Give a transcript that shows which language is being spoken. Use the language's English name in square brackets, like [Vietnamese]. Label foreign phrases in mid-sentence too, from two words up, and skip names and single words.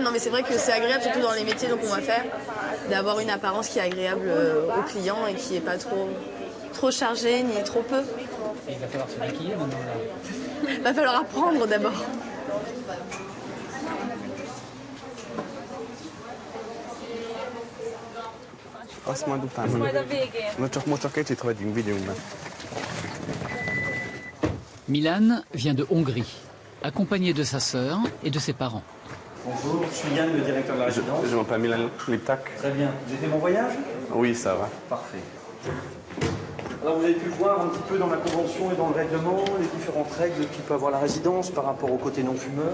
[French] Non, mais c'est vrai que c'est agréable, surtout dans les métiers donc on va faire, d'avoir une apparence qui est agréable aux clients et qui est pas trop chargée ni trop peu. Et il va falloir se maquiller maintenant là. Va falloir apprendre d'abord. Asma du tama. [Hungarian] No csak most csak kicsit vagyunk, vigyünk be. [French] Milan vient de Hongrie, accompagné de sa sœur et de ses parents. Bonjour, je suis Yann, le directeur de la résidence. Je m'appelle Milan Liptak. Très bien. Vous avez fait mon voyage? Oui, ça va. Parfait. Alors vous avez pu voir un petit peu dans la convention et dans le règlement les différentes règles qu'il peut avoir la résidence par rapport au côté non-fumeur.